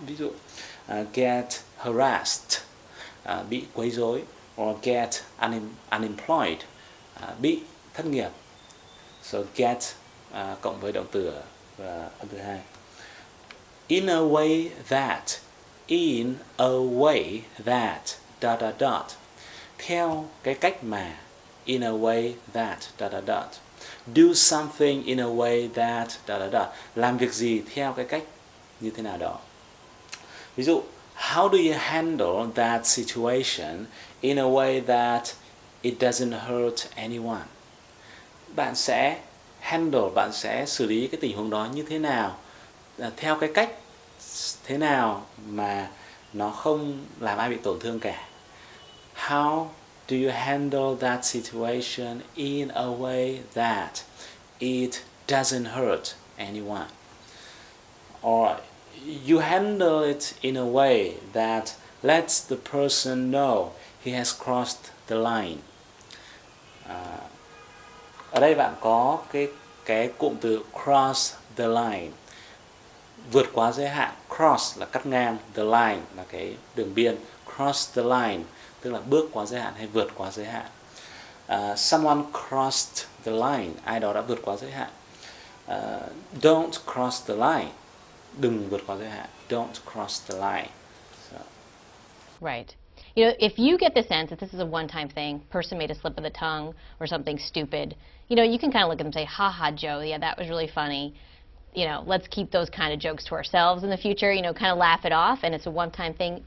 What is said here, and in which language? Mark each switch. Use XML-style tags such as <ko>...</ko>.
<vi>Ví dụ</vi> <en>get harassed,</en> <vi>bị quấy rối,</vi> <en>or get unemployed,</en> <vi>bị thất nghiệp.</vi> <en>So get</en> <vi>cộng với động từ ở phân từ 2.</vi> <en>In a way that, in a way that, dot dot dot.</en> <vi>Theo cái cách mà,</vi> <en>in a way that, dot dot dot. Do something in a way that, dot dot dot.</en> <vi>Làm việc gì theo cái cách như thế nào đó. Ví dụ,</vi> <en>how do you handle that situation in a way that it doesn't hurt anyone?</en> <vi>Bạn sẽ handle, bạn sẽ xử lý cái tình huống đó như thế nào, theo cái cách thế nào mà nó không làm ai bị tổn thương cả.</vi> <en>How do you handle that situation in a way that it doesn't hurt anyone? Or you handle it in a way that lets the person know he has crossed the line.</en> <vi>Ở đây bạn có cái cụm từ</vi> <en>cross the line,</en> <vi>vượt quá giới hạn. Cross là cắt ngang, the line là cái đường biên.</vi> <en>Cross the line</en> <vi>tức là bước quá giới hạn hay vượt quá giới hạn.</vi> <en>Someone crossed the line,</en> <vi>ai đó đã vượt quá giới hạn.</vi> <en>Don't cross the line,</en> <vi>đừng vượt quá giới hạn.</vi> <en>Don't cross the line. So. Right. You know, if you get the sense that this is a one-time thing, person made a slip of the tongue or something stupid, you know, you can kind of look at them and say, ha ha, Joe, yeah, that was really funny. You know, let's keep those kind of jokes to ourselves in the future, you know, kind of laugh it off, and it's a one-time thing.</en>